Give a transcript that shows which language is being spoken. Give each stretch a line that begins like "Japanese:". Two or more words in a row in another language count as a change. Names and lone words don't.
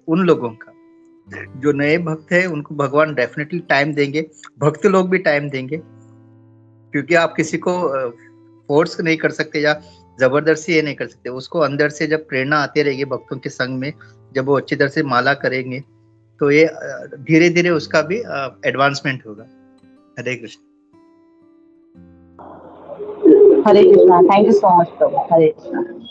Hindi: उन लोगों का, जो नए भक्त है उनको भगवान
English: definitely time
Hindi: देंगे, भक्त लोग भी टाइम देंगे। क्योंकि आप किसी को फोर्स नहीं कर सकते या जबरदस्ती ये नहीं कर सकते। उसको अंदर से जब प्रेरणा आती रहेगी भक्तों के संग में, जब वो अच्छी तरह से माला करेंगे तो ये धीरे धीरे उसका भी एडवांसमेंट होगा। हरे कृष्ण। हरे कृष्णा।
English: thank you so much
Hindi: प्रभु। हरे कृष्णा।